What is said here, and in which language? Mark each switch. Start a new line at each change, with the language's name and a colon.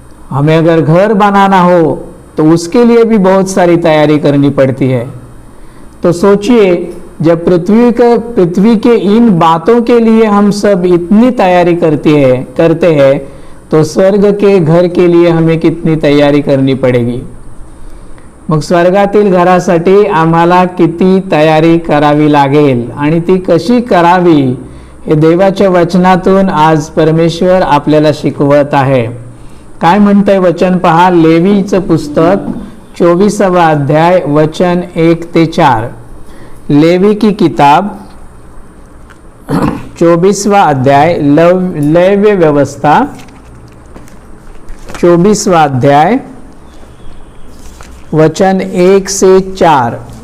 Hindi: हमें अगर घर बनाना हो तो उसके लिए भी बहुत सारी तैयारी करनी पड़ती है। तो सोचिए, जब पृथ्वी के इन बातों के लिए हम सब इतनी तैयारी करते हैं तो स्वर्ग के घर के लिए हमें कितनी तैयारी करनी पड़ेगी।
Marathi: मग स्वर्गातील घरासाठी आम्हाला किती तयारी करावी लागेल आणि ती कशी करावी हे देवाच्या वचनातून आज परमेश्वर आपल्याला शिकवत आहे। काय म्हणतंय वचन पहा, लेवीचं पुस्तक 24वां अध्याय वचन 1 ते 4।
Hindi: लेवी की किताब 24वां अध्याय, लेव्य व्यवस्था 24वां अध्याय वचन 1 से 4।